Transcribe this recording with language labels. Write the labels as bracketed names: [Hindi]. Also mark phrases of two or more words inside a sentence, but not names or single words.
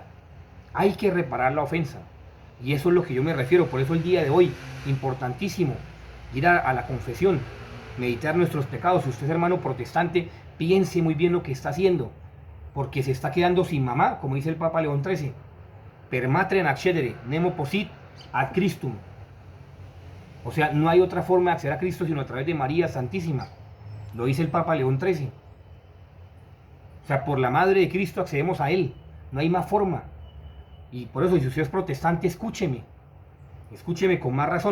[Spanish] Hay que reparar la ofensa. Y eso es lo que yo me refiero. Por eso el día de hoy, importantísimo, ir a la confesión, meditar nuestros pecados. Si usted es hermano protestante, piense muy bien lo que está haciendo, porque se está quedando sin mamá, como dice el Papa León XIII. [Latin] Per matrem accedere, nemo posit ad Christum. [Spanish] O sea, no hay otra forma de acceder a Cristo sino a través de María Santísima. Lo dice el Papa León XIII. O sea, por la Madre de Cristo accedemos a Él. No hay más forma. Y por eso, si usted es protestante, escúcheme. Escúcheme con más razón.